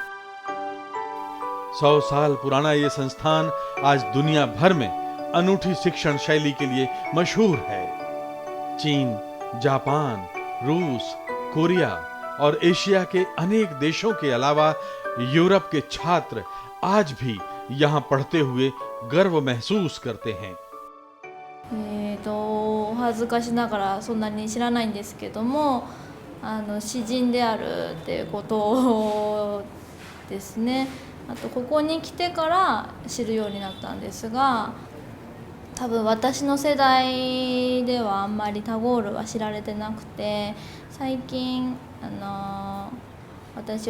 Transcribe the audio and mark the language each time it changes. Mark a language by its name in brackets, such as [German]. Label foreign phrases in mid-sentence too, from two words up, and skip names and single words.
[Hindi] 100 साल पुराना यह संस्थान आज दुनिया भर में अनूठी शिक्षण शैली के लिए मशहूर है। चीन, जापान, रूस, कोरिया और एशिया के अनेक देशों के अलावा यूरोप के छात्र आज भी यहाँ पढ़ते हुए गर्व महसूस करते हैं। [Japanese] お恥ずかしながらそんなに知らないんですけども、詩人であるっていうことですね。あとここに来てから知るようになったんですが、多分私の世代ではあんまりタゴールは知られてなくて、最近私よ